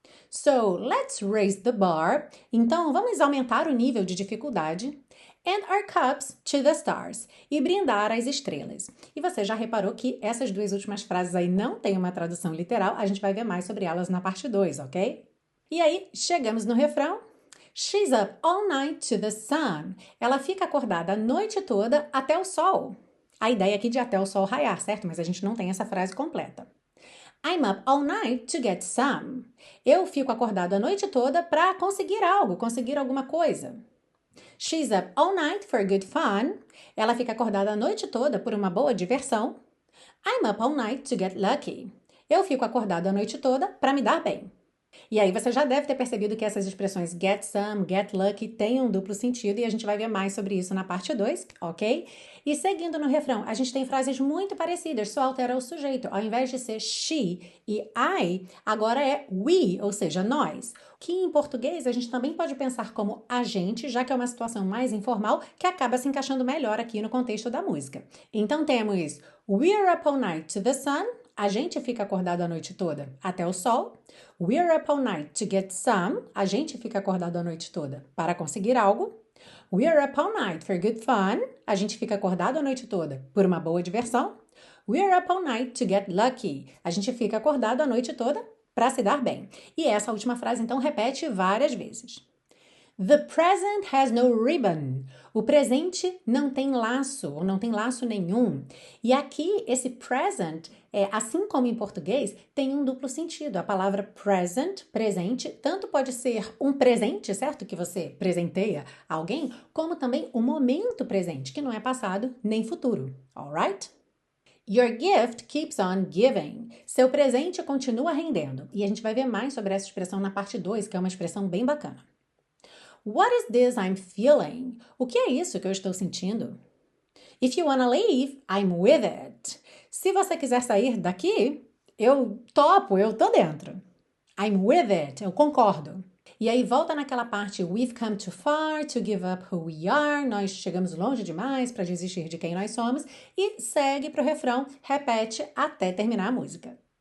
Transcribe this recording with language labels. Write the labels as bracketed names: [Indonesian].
[English] So, let's raise the bar, [Portuguese] então vamos aumentar o nível de dificuldade, [English] and our cups to the stars, [Portuguese] e brindar às estrelas. E você já reparou que essas duas últimas frases aí não têm uma tradução literal, a gente vai ver mais sobre elas na parte 2, ok? E aí, chegamos no refrão. [English] She's up all night to the sun. [Portuguese] Ela fica acordada a noite toda até o sol. A ideia aqui de até o sol raiar, certo? Mas a gente não tem essa frase completa. [English] I'm up all night to get some. [Portuguese] Eu fico acordado a noite toda para conseguir algo, conseguir alguma coisa. [English] She's up all night for good fun. [Portuguese] Ela fica acordada a noite toda por uma boa diversão. [English] I'm up all night to get lucky. [Portuguese] Eu fico acordado a noite toda para me dar bem. E aí você já deve ter percebido que essas expressões [English] get some, get lucky [Portuguese] têm um duplo sentido e a gente vai ver mais sobre isso na parte 2, ok? E seguindo no refrão, a gente tem frases muito parecidas, só altera o sujeito. Ao invés de ser she e I, agora é we, ou seja, nós. Que em português a gente também pode pensar como a gente, já que é uma situação mais informal que acaba se encaixando melhor aqui no contexto da música. Então temos [English] we're up all night to the sun. [Portuguese] A gente fica acordado a noite toda até o sol. [English] We're up all night to get some. [Portuguese] A gente fica acordado a noite toda para conseguir algo. [English] We're up all night for good fun. [Portuguese] A gente fica acordado a noite toda por uma boa diversão. [English] We're up all night to get lucky. [Portuguese] A gente fica acordado a noite toda para se dar bem. E essa última frase, então, repete várias vezes. [English] The present has no ribbon. [Portuguese] O presente não tem laço, ou não tem laço nenhum. E aqui, esse present, assim como em português, tem um duplo sentido. A palavra present, presente, tanto pode ser um presente, certo? Que você presenteia a alguém, como também um momento presente, que não é passado nem futuro. [English] Alright? Your gift keeps on giving. [Portuguese] Seu presente continua rendendo. E a gente vai ver mais sobre essa expressão na parte 2, que é uma expressão bem bacana. [English] What is this I'm feeling? [Portuguese] O que é isso que eu estou sentindo? [English] If you wanna leave, I'm with it. [Portuguese] Se você quiser sair daqui, eu topo, eu tô dentro. [English] I'm with it, [Portuguese] eu concordo. E aí volta naquela parte [English] we've come too far to give up who we are. [Portuguese] Nós chegamos longe demais para desistir de quem nós somos. E segue pro refrão, repete até terminar a música.